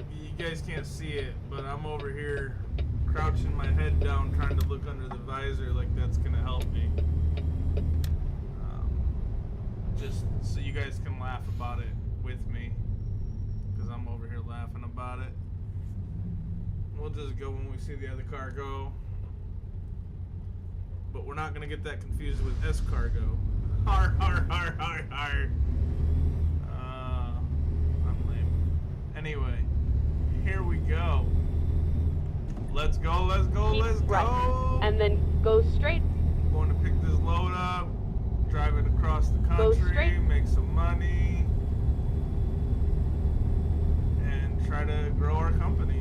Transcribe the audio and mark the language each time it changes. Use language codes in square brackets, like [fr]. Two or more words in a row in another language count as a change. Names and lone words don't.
[en] You guys can't see it, but I'm over here crouching my head down trying to look under the visor like that's gonna help me. just so you guys can laugh about it with me, because I'm over here laughing about it. We'll just go when we see the other car go. But we're not going to get that confused with S-Cargo. Har, har, har, har, har. I'm lame. Anyway, here we go. Let's go, let's go, Keep let's right, go. and then go straight. Going to pick this load up, drive it across the Go country, straight. make some money, and try to grow our company.